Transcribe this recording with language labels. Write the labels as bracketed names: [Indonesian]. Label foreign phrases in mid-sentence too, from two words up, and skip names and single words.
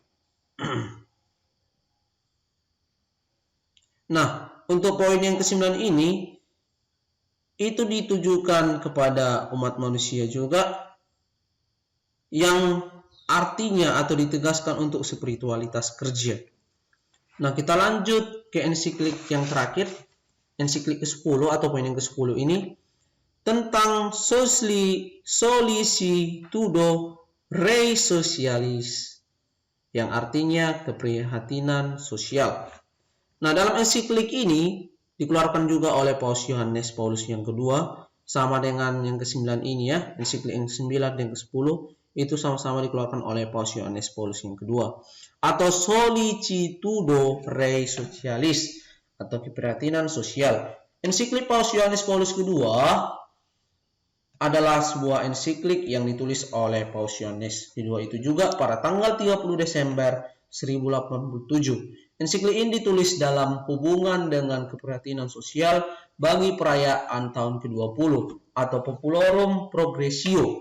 [Indonesian] Nah, untuk poin yang ke-9 ini itu ditujukan kepada umat manusia juga, yang artinya atau ditegaskan untuk spiritualitas kerja. Nah, kita lanjut ke ensiklik yang terakhir, ensiklik ke-10 atau poin yang ke-10 ini tentang solicitudo rei socialis, yang artinya keprihatinan sosial. Nah, dalam ensiklik ini dikeluarkan juga oleh Paus Yohanes Paulus yang kedua, sama dengan yang ke-9 ini ya, ensiklik yang ke-9 dan ke-10 itu sama-sama dikeluarkan oleh Paus Yohanes Paulus yang kedua, atau solicitudo rei socialis atau keprihatinan sosial. Ensiklik Paus Yohanes Paulus kedua adalah sebuah ensiklik yang ditulis oleh Paus Yohanes kedua itu juga pada tanggal 30 Desember 1087. Ensiklik ini ditulis dalam hubungan dengan keprihatinan sosial bagi perayaan tahun ke-20 atau Populorum Progressio.